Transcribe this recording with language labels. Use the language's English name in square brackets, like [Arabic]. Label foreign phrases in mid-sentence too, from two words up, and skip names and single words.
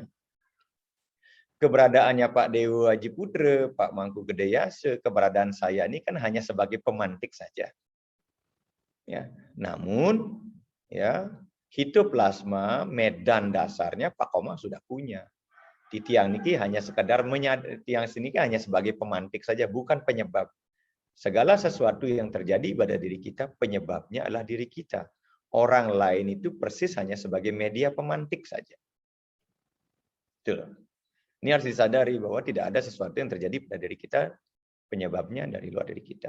[Indonesian] Keberadaannya Pak Dewa Haji Putra, Pak Mangku Gedayase, keberadaan saya ini kan hanya sebagai pemantik saja. Ya, namun ya hitoplasma medan dasarnya Pak Komang sudah punya. Di [Balinese] tiang niki [Indonesian] hanya sekadar tiang sini hanya sebagai pemantik saja, bukan penyebab. Segala sesuatu yang terjadi pada diri kita, penyebabnya adalah diri kita. Orang lain itu persis hanya sebagai media pemantik saja. Betul. Ini harus disadari bahwa tidak ada sesuatu yang terjadi pada diri kita, penyebabnya dari luar diri kita.